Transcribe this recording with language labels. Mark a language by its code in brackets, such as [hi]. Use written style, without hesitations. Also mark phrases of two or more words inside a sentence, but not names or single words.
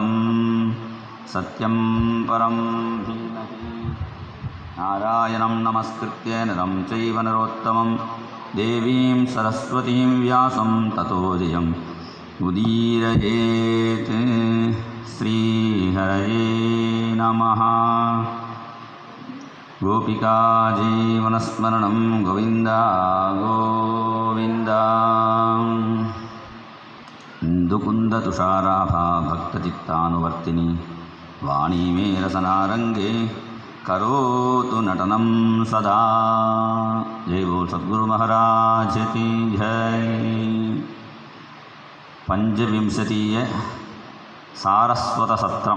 [sa] सत्यं परं धीमहि नारायणं नमस्कृत्य नरं चैव नरोत्तमं, देवीं सरस्वतीं व्यासं ततो जयं उदीरयेत्. श्रीहरये नमः. गोपिका जीवनस्मरणं गोविन्द गोविन्द. ഇന്ദുകുന്ദതുഷാരാഭാ ഭക്തചിത്താനുവർത്തിനി വാണീ മേ രസനാരംഗേ കരോതു നടനം സദാ. [hi] जय बोल सद्गुरु महाराज की जय. [ml] പഞ്ചവിംശതീയ സാരസ്വത സത്രം.